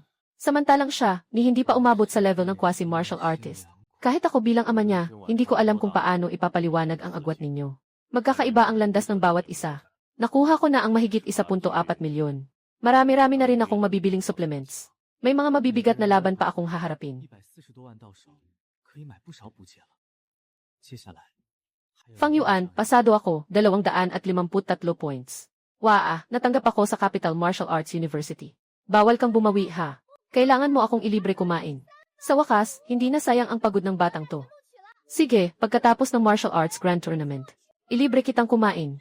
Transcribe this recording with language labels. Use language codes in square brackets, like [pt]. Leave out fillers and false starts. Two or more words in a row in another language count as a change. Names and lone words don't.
[tl] Samantalang siya, ni hindi pa umabot sa level ng [en] quasi-martial artist. [tl] Kahit ako bilang ama niya, hindi ko alam kung paano ipapaliwanag ang agwat ninyo. Magkakaiba ang landas ng bawat isa. Nakuha ko na ang mahigit 1.4 milyon. Marami-rami na rin akong mabibiling supplements. May mga mabibigat na laban pa akong haharapin. [zh] 140 多万到手，可以买不少补给了。接下来， [tl] Fang Yuan, pasado ako, 253 points. Waa, natanggap ako sa Capital Martial Arts University. Bawal kang bumawi ha. Kailangan mo akong ilibre kumain. Sa wakas, hindi na sayang ang pagod ng batang to. Sige, pagkatapos ng Martial Arts Grand Tournament, ilibre kitang kumain.